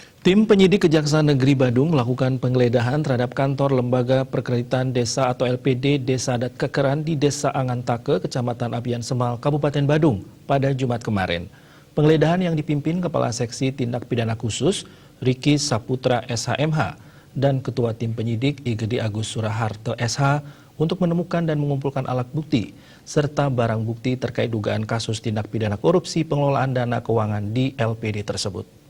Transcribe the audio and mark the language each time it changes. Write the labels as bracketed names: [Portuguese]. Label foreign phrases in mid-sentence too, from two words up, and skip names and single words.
[Indonesian] Tim penyidik Kejaksaan Negeri Badung melakukan penggeledahan terhadap kantor Lembaga Perkreditan Desa atau LPD Desa Adat Kekeran di Desa Angantake, Kecamatan Abian Semal, Kabupaten Badung pada Jumat kemarin. Penggeledahan yang dipimpin Kepala Seksi Tindak Pidana Khusus Riki Saputra SHMH dan Ketua Tim Penyidik IGD Agus Suraharto SH untuk menemukan dan mengumpulkan alat bukti serta barang bukti terkait dugaan kasus tindak pidana korupsi pengelolaan dana keuangan di LPD tersebut.